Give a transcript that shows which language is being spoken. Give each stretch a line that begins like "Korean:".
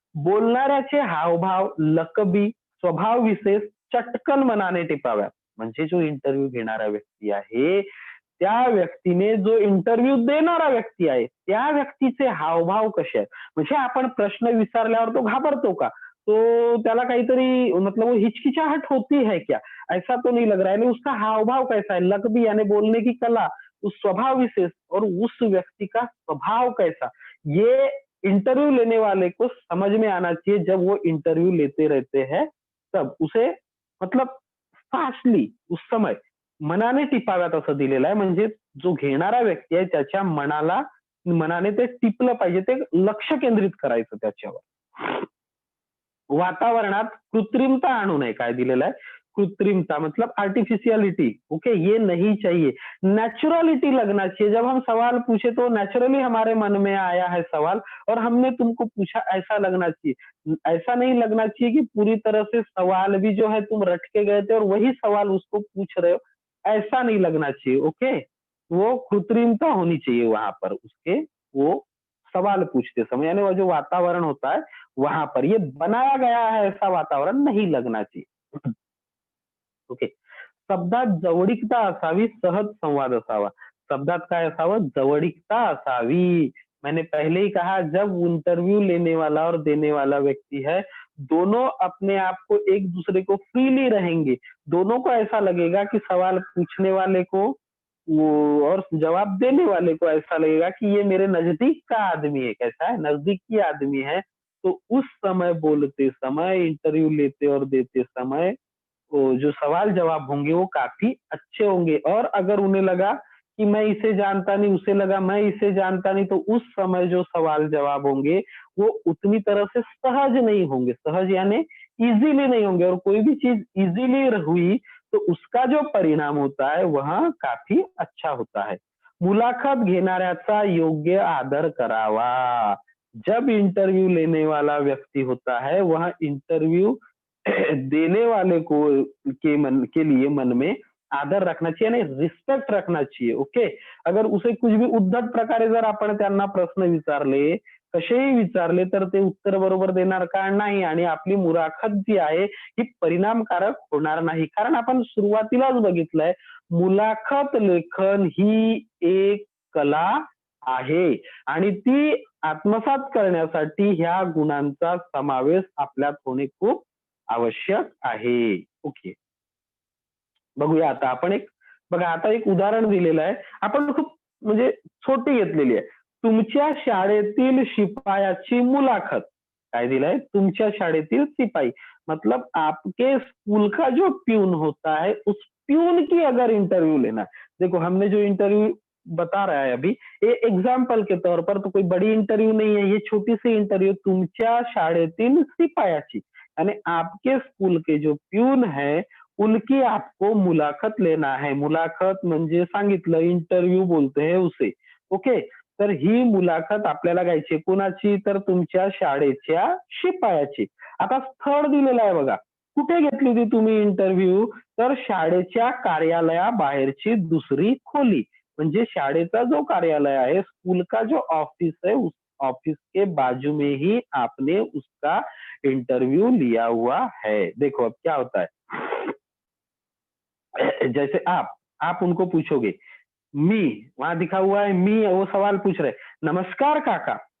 Marathi: बोलणाऱ्याचे हावभाव, लकबी, स्वभाव विशेष चटकन मनाने टिपाव्यात. म्हणजे जो इंटरव्ह्यू घेणारा व्यक्ती आहे, त्या व्यक्तीने जो इंटरव्ह्यू देणारा व्यक्ती आहे, त्या व्यक्तीचे हावभाव कसे आहेत? म्हणजे आपण प्रश्न विचारल्यावर तो घाबरतो का? तो त्याला काहीतरी
Hindi: मतलब वो हिचकिचाहट होती है क्या? ऐसा तो नहीं लग रहा है. यानी उसका हाव-भाव कैसा है? लकबी यानी बोलने की कला, उस स्वभाव विशेष और उस व्यक्ति का स्वभाव कैसा? ये इंटरव्यू लेने वाले को समझ में आना चाहिए जब वो इंटरव्यू लेते रहते हैं, तब. उसे मतलब फास्टली उस समय
Marathi: मनाने टिपाव्यात असं दिलेलं आहे. म्हणजे जो घेणारा व्यक्ती आहे त्याच्या मनाने ते टिपलं पाहिजे. ते लक्ष केंद्रित करायचं त्याच्यावर. वातावरणात कृत्रिमता आणू नये. काय दिलेलं आहे?
Hindi: कृत्रिमता मतलब आर्टिफिशियलिटी, ओके, ये नहीं चाहिए. नेचुरलिटी लगना चाहिए. जब हम सवाल पूछे तो नेचुरली हमारे मन में आया है सवाल और हमने तुमको पूछा ऐसा लगना चाहिए. ऐसा नहीं लगना चाहिए कि पूरी तरह से सवाल भी जो है तुम रट के गए थे और वही सवाल उसको पूछ रहे हो. ऐसा नहीं लगना चाहिए, ओके. वो कृत्रिमता होनी चाहिए वहां पर उसके वो सवाल पूछते समय यानी वो जो वातावरण होता है वहां पर ये बनाया गया है ऐसा वातावरण नहीं लगना चाहिए. ओके.
Marathi: शब्दात जवळीकता असावी, सहज संवाद असावा. शब्दात काय असावं? जवळीकता असावी.
Hindi: मैंने पहले ही कहा जब इंटरव्यू लेने वाला और देने वाला व्यक्ति है, दोनों अपने आप को एक दूसरे को फ्रीली रहेंगे. दोनों को ऐसा लगेगा कि सवाल पूछने वाले को वो और जवाब देने वाले को ऐसा लगेगा कि ये मेरे नजदीक का आदमी है. कैसा है? नजदीकी आदमी है. तो उस समय बोलते समय, इंटरव्यू लेते और देते समय वो जो सवाल जवाब होंगे वो काफी अच्छे होंगे और अगर उन्हें लगा कि मैं इसे जानता नहीं, उसे लगा मैं इसे जानता नहीं, तो उस समय जो सवाल जवाब होंगे वो उतनी तरह से सहज नहीं होंगे। सहज यानी इजीली नहीं होंगे, और कोई भी चीज इजीली हुई तो उसका जो परिणाम होता है वह काफी अच्छा होता है।
Marathi: मुलाखत घेणाऱ्याचा योग्य आदर करावा।
Hindi: जब इंटरव्यू लेने वाला व्यक्ति होता है वह इंटरव्यू देने वाले को के लिए मन में आदर रखना चाहिए आणि रिस्पेक्ट रखना चाहिए. ओके. अगर उसे कुछ भी
Marathi: उद्धट प्रकारे जर आपण त्यांना प्रश्न विचारले, कसेही विचारले, तर ते उत्तर बरोबर देणार का? नाही. आणि आपली मुलाखत जी आहे ही परिणामकारक होणार नाही. कारण आपण सुरुवातीलाच बघितलंय, मुलाखत लेखन ही एक कला आहे आणि ती आत्मसात करण्यासाठी ह्या गुणांचा समावेश आपल्यात होणे खूप आवश्यक आहे. ओके. बघूया आता आपण एक, बघा आता एक उदाहरण दिलेलं आहे. आपण खूप म्हणजे छोटी घेतलेली आहे. तुमच्या शाळेतील शिपायाची मुलाखत. काय दिलंय? तुमच्या शाळेतील सिपाही.
Hindi: मतलब आपके स्कूल का जो प्यून होता है उस प्यून की अगर इंटरव्यू लेना, देखो हमने जो इंटरव्यू बता रहा है अभी, ये एग्जाम्पल के तौर पर, तो कोई बड़ी इंटरव्यू नहीं है, ये छोटी सी इंटरव्यू
Marathi: तुमच्या शाळेतील सिपायाची,
Hindi: यानी आपके स्कूल के जो प्यून है उनकी आपको मुलाखत लेना है.
Marathi: मुलाखत म्हणजे सांगितलं,
Hindi: इंटरव्यू बोलते हैं उसे.
Marathi: ओके. तर ही मुलाखत आपल्याला घ्यायची कोणाची? तर तुमच्या शाळेच्या शिपायाची. आता स्थळ दिलेलं आहे बघा. कुठे घेतली होती तुम्ही इंटरव्ह्यू? तर शाळेच्या कार्यालयाबाहेरची दुसरी खोली. म्हणजे शाळेचा जो कार्यालय
Hindi: है, स्कूल का जो ऑफिस है, उस ऑफिस के बाजू में ही आपने उसका इंटरव्यू लिया हुआ है. देखो अब क्या होता है, जैसे आप उनको पूछोगे, मी, वहां दिखा हुआ है मी, वो सवाल पूछ रहे, नमस्कार काका.